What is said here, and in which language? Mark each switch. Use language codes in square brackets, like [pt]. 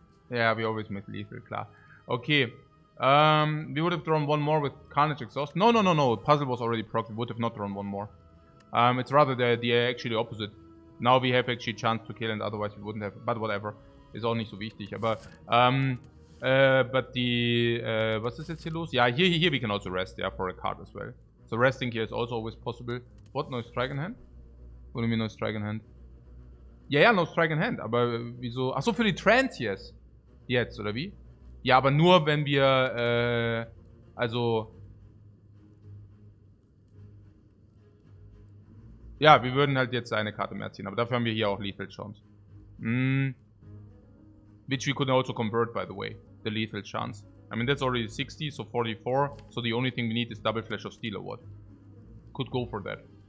[en] Yeah, we always make lethal, klar. Okay. We would have drawn one more with Carnage Exhaust. No. Puzzle was already proc. We would have not drawn one more. It's rather the actually opposite. Now we have actually chance to kill, and otherwise we wouldn't have. But whatever. [de] Ist auch nicht so wichtig. Aber [en] but the [de] was ist jetzt hier los? [en] Yeah, here we can also rest, yeah, for a card as well. So resting here is also always possible. What? No strike in hand? What do you mean no strike in hand? Ja, no strike in hand. [de] Aber wieso? Achso, für die Transiers. Jetzt, oder wie? Ja, aber nur, wenn wir, also... Ja, wir würden halt jetzt eine Karte mehr ziehen. Aber dafür haben wir hier auch Lethal Chance. [en] Which we could also convert, by the way. The Lethal Chance. I mean, that's already 60, so 44. So the only thing we need is Double Flash of Steel or what? Could go for that.